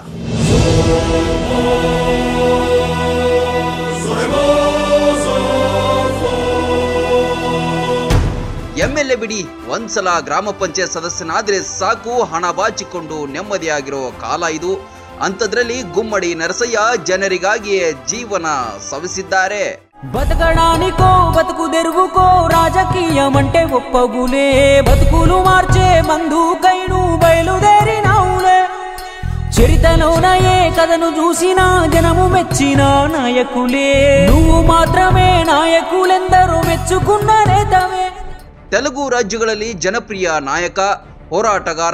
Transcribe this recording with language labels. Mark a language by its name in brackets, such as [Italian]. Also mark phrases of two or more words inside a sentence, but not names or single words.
[Kannada] ಎಂಎಲ್ಎ ಬಿಡಿ, ಒಂದ್ಸಲ ಗ್ರಾಮ ಪಂಚಾಯತ್ ಸದಸ್ಯನಾದ್ರೆ ಸಾಕು, ಹಣ ಬಾಚಿಕೊಂಡು ನೆಮ್ಮದಿಯಾಗಿರೋ ಕಾಲ ಇದು. ಅಂಥದ್ರಲ್ಲಿ ಗುಮ್ಮಡಿ ನರಸಯ್ಯ ಜನರಿಗಾಗಿಯೇ ಜೀವನ ಸವಿಸಿದ್ದಾರೆ. [Telugu] బతకడానికో బతుకు తెరుగుకో రాజకీయమంటే ఒప్పగులే, బతుకులు మార్చే మందుకైను బయలుదేరినావులే. చరితలోన ఏ కథను చూసినా జనము మెచ్చిన నాయకులే, నువ్వు మాత్రమే నాయకులెందరూ మెచ్చుకున్న నేతవే. [Kannada] ತೆಲುಗು ರಾಜ್ಯಗಳಲ್ಲಿ ಜನಪ್ರಿಯ ನಾಯಕ, ಹೋರಾಟಗಾರ.